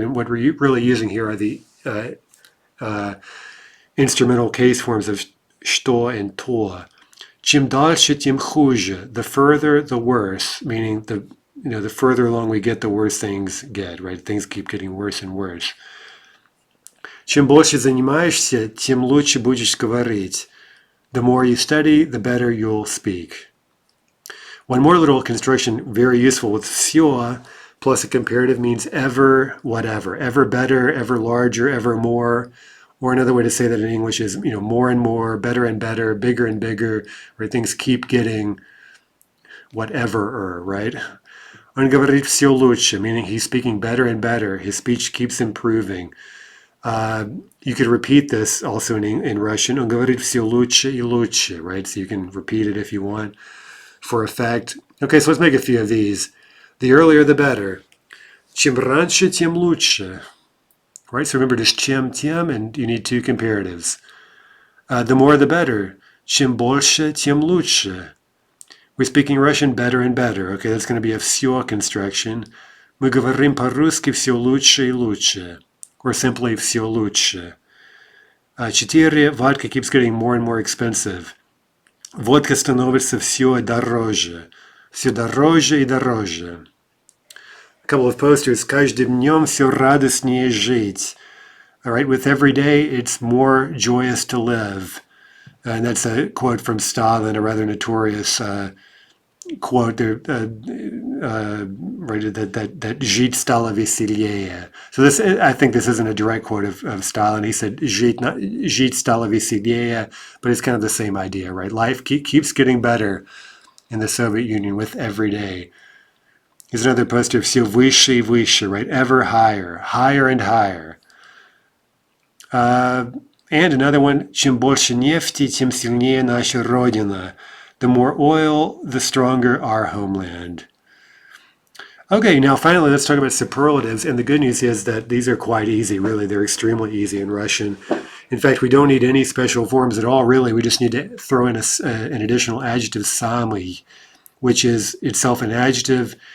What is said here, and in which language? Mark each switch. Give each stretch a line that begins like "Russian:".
English: And what we're really using here are the instrumental case forms of что and то.
Russian: Чем дальше, тем хуже,
English: the further, the worse, meaning the further along we get, the worse things get, right? Things keep getting worse and worse.
Russian: Чем больше занимаешься, тем лучше будешь говорить.
English: The more you study, the better you'll speak. One more little construction, very useful with все plus a comparative means ever, whatever, ever better, ever larger, ever more. Or another way to say that in English is, more and more, better and better, bigger and bigger, where things keep getting whatever, right?
Russian: Он говорит все лучше,
English: meaning he's speaking better and better. His speech keeps improving. You could repeat this also in Russian.
Russian: Он говорит все лучше и лучше, right?
English: So you can repeat it if you want for effect. Okay, so let's make a few of these. The earlier, the better.
Russian: Чем раньше, тем лучше.
English: Right, so remember just чем тем, and you need two comparatives. The more, the better.
Russian: Чем больше, тем лучше.
English: We're speaking Russian better and better. Okay, that's going to be a все construction.
Russian: Мы говорим по-русски все лучше и лучше.
English: Or simply
Russian: все лучше.
English: 4. Vodka keeps getting more and more expensive.
Russian: Водка становится все дороже. Все дороже и дороже.
English: A couple of posters.
Russian: С каждым днем все радостнее жить.
English: All right, with every day, it's more joyous to live. And that's a quote from Stalin, a rather notorious quote there, right, that
Russian: жить стало веселее.
English: So this, I think this isn't a direct quote of Stalin. He said
Russian: жить стало веселее,
English: but it's kind of the same idea, right? Life keeps getting better in the Soviet Union with every day. Here's another poster of
Russian: все выше и выше,
English: right? Ever higher, higher and higher. And another one,
Russian: чем больше нефти, тем сильнее наша Родина.
English: The more oil, the stronger our homeland. Okay, now finally let's talk about superlatives. And the good news is that these are quite easy, really. They're extremely easy in Russian. In fact, we don't need any special forms at all, really. We just need to throw in an additional adjective, самый, which is itself an adjective.